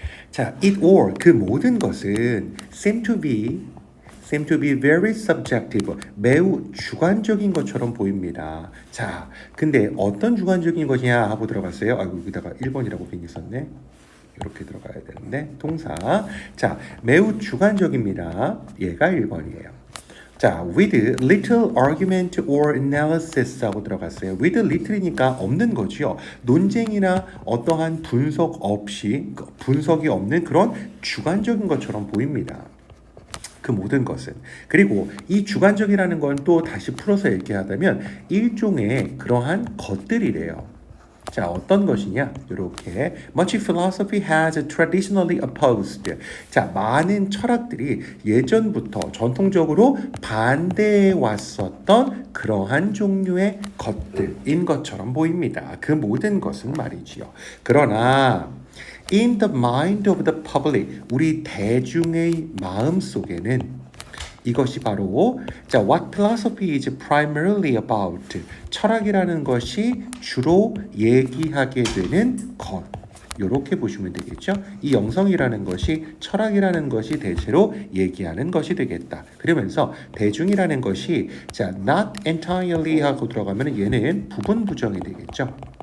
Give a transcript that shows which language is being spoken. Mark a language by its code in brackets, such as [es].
[ko] 자, [en] it or [ko] 그 모든 것은 [en] seem to be very subjective, [ko] 매우 주관적인 것처럼 보입니다. 자, 근데 어떤 주관적인 것이냐 하고 들어갔어요. 아이고, 여기다가 1번이라고 괜히 썼네. 이렇게 들어가야 되는데 동사. 자, 매우 주관적입니다. 얘가 1번이에요. 자, [en] with little argument or analysis [ko] 하고 들어갔어요. [en] with little [ko] 이니까 없는 거죠. 논쟁이나 어떠한 분석이 없는 그런 주관적인 것처럼 보입니다. 그 모든 것은. 그리고 이 주관적이라는 건 또 다시 풀어서 얘기하자면 일종의 그러한 것들이래요. 자, 어떤 것이냐? 이렇게 [en] Much philosophy has traditionally opposed. [ko] 자, 많은 철학들이 예전부터 전통적으로 반대해 왔었던 그러한 종류의 것들인 것처럼 보입니다. 그 모든 것은 말이지요. 그러나 [en] in the mind of the public, [ko] 우리 대중의 마음 속에는 이것이 바로 자, [en] what philosophy is primarily about. [ko] 철학이라는 것이 주로 얘기하게 되는 것. 이렇게 보시면 되겠죠. 이 영성이라는 것이 철학이라는 것이 대체로 얘기하는 것이 되겠다. 그러면서 대중이라는 것이 자, [en] not entirely [ko] 하고 들어가면 얘는 부분 부정이 되겠죠.